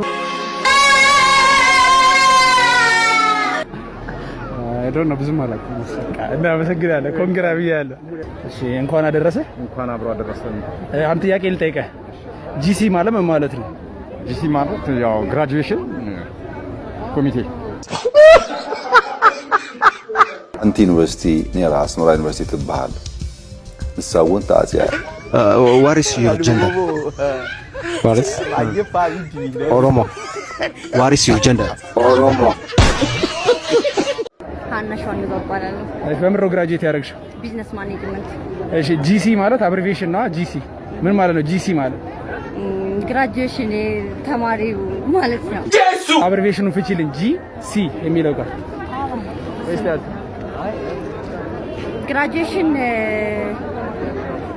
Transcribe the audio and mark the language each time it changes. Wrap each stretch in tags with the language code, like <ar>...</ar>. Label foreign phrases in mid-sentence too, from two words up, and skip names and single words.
<en>I don't know</en> <am>ብዙም አላውቅም እና መሰግናለሁ ኮንግራ ብያለሁ እሺ እንኳን አደረሰ እንኳን አብሮ አደረሰን አንተ ጥያቄ ልጠይቅህ ጂሲ ማለት ምን ማለት ነው ጂሲ ማለት ያው</am> <en>graduation committee</en> <ti>ሓንቲ ዩኒቨርሲቲ ነራ ኣስመራ ዩኒቨርሲቲ ትበሃል ንሳውን ተዓጽያ</ti> <en>What is your gender? Oromo. What is your gender?</en> <am>ኦሮሞ ታናሽዋን ይባባላል እሺ በምን ግራጁዌት ያደረግሽው</am> <en>business management</en> <am>እሺ ጂሲ ማለት አብሪቪዬሽን ነው ጂሲ ምን ማለት ነው ጂሲ ማለት ግራጁዌሽን ተማሪው ማለት ነው አብሪቪዬሽኑን ፍቺልኝ ጂሲ የሚለው ጋር ግራጁዌሽን</am>